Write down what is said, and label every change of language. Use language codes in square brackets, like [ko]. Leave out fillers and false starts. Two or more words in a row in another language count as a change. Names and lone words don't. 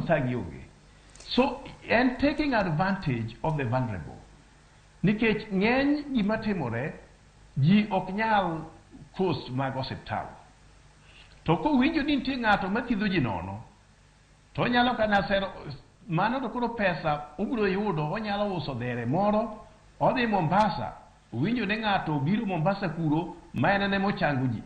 [luo] thagi onge. [en] So, and taking advantage of the vulnerable. [luo] Nikech ng'eny gima timore, ji oknyal cost mag osiptal. To kowinjo ni nitie ng'ato mathiedho ji nono, to nyalo kana sero mano to koro pesa obiro yudo, onyalo uso dhere moro, odhi Mombasa, winjo ne ng'ato biro Mombasa kuro, ma en ene mochango ji.